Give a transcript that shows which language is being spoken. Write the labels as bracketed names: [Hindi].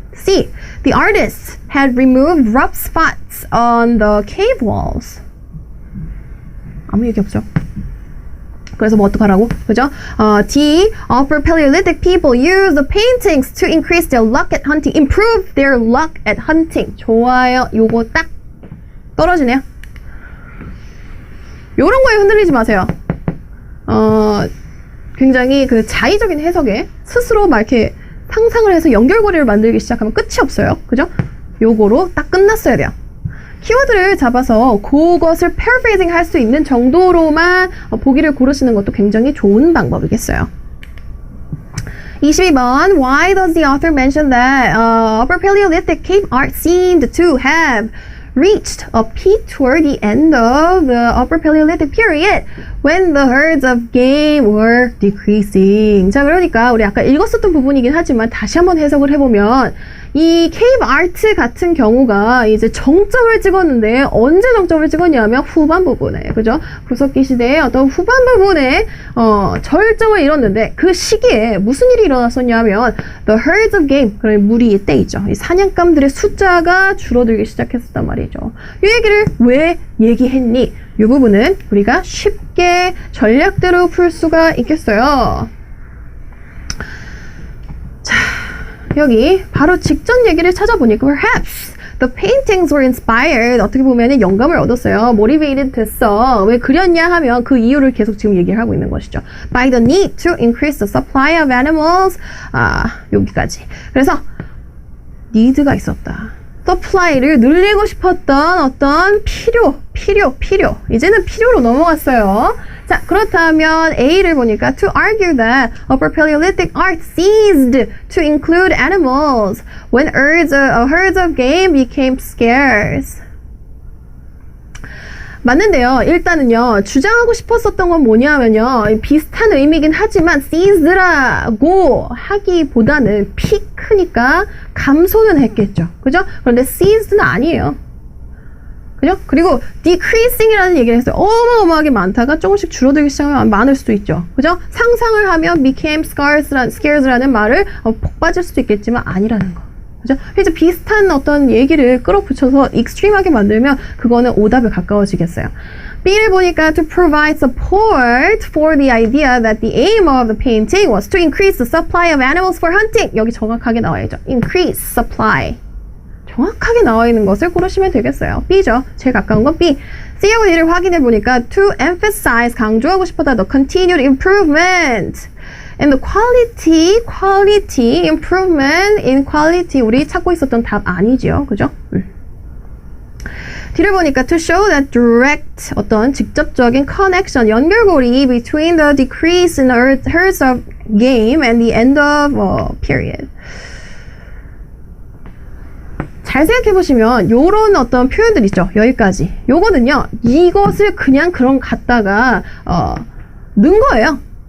[English] C. The artists had removed rough spots on the cave walls. [Korean] 아무 얘기 없죠. 그래서 뭐 어떡하라고? 그죠? D. [English] Upper Paleolithic people used the paintings to increase their luck at hunting. Improve their luck at hunting. [Korean] 좋아요. 요거 딱 떨어지네요. 요런 거에 흔들리지 마세요. 굉장히 그 자의적인 해석에 스스로 막 이렇게 상상을 해서 연결고리를 만들기 시작하면 끝이 없어요. 그죠? 요거로 딱 끝났어야 돼요. 키워드를 잡아서 그것을 paraphrasing 할 수 있는 정도로만 보기를 고르시는 것도 굉장히 좋은 방법이겠어요. 22번. [English] Why does the author mention that Upper Paleolithic cave art seemed to have reached a peak toward the end of the Upper Paleolithic period when the herds of game were decreasing. [Korean] 자, 그러니까 우리 아까 읽었었던 부분이긴 하지만 다시 한번 해석을 해보면 이 케이브 아트 같은 경우가 이제 정점을 찍었는데 언제 정점을 찍었냐면 후반 부분에, 그죠? 구석기 시대의 어떤 후반 부분에 절정을 이뤘는데 그 시기에 무슨 일이 일어났었냐면 the herds of game, 그러니까 무리의 때이죠. 이 사냥감들의 숫자가 줄어들기 시작했었단 말이죠. 이 얘기를 왜 얘기했니? 이 부분은 우리가 쉽게 전략대로 풀 수가 있겠어요. 자, 여기 바로 직전 얘기를 찾아보니까 [English] perhaps the paintings were inspired, [Korean] 어떻게 보면 영감을 얻었어요. motivated 됐어. 왜 그렸냐 하면 그 이유를 계속 지금 얘기를 하고 있는 것이죠. [English] by the need to increase the supply of animals. [Korean] 여기까지. 그래서 need가 있었다. supply를 늘리고 싶었던 어떤 필요. 이제는 필요로 넘어갔어요. 자, 그렇다면 A를 보니까 [English] to argue that Upper Paleolithic art ceased to include animals when herds of game became scarce. [Korean] 맞는데요. 일단은요, 주장하고 싶었었던 건 뭐냐면요, 비슷한 의미긴 하지만 ceased라고 하기보다는 피크니까 감소는 했겠죠. 그죠? 그런데 ceased는 아니에요. 그죠? 그리고 decreasing이라는 얘기를 했어요. 어마어마하게 많다가 조금씩 줄어들기 시작하면 많을 수도 있죠. 그죠? 상상을 하면 became scarce라는 말을 폭 빠질 수도 있겠지만 아니라는 거. 그죠? 그래서 비슷한 어떤 얘기를 끌어붙여서 익스트림하게 만들면 그거는 오답에 가까워지겠어요. B를 보니까 [English] to provide support for the idea that the aim of the painting was to increase the supply of animals for hunting. [Korean] 여기 정확하게 나와야죠. [English] increase supply. [Korean] 정확하게 나와 있는 것을 고르시면 되겠어요. B죠. 제일 가까운 건 B. C하고 D를 확인해 보니까 [English] to emphasize, [Korean] 강조하고 싶었다. [English] The continued improvement and the quality improvement in quality. [Korean] 우리 찾고 있었던 답 아니지요. 그죠? D를 보니까 [English] to show that direct, [Korean] 어떤 직접적인 [English] connection, [Korean] 연결고리 [English] between the decrease in herds of game and the end of period. [Korean] 잘 생각해보시면 요런 어떤 표현들 있죠. 여기까지. 요거는요. 이것을 그냥 그런 갖다가 넣은 거예요.